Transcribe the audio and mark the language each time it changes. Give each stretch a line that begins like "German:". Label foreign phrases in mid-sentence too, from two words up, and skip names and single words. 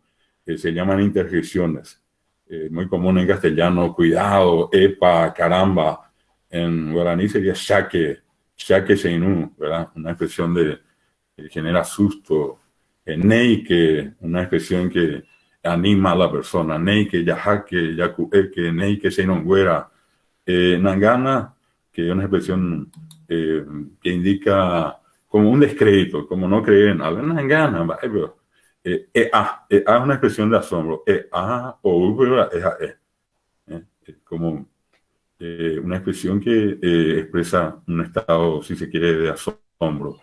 Spanish: Se llaman interjecciones. Muy común en castellano, cuidado, epa, caramba. En guaraní sería
Guarani: shaque seinu,
Spanish: ¿verdad? Una expresión que genera susto. Neike, una expresión que anima a la persona.
Guarani: Neike, yajaque, yacueque, neike, seinongüera.
Spanish: Nangana, que es una expresión que indica como un descrédito, como no creer en algo. Nangana, pero ea es una expresión de asombro. O como una expresión que expresa un estado, si se quiere, de asombro.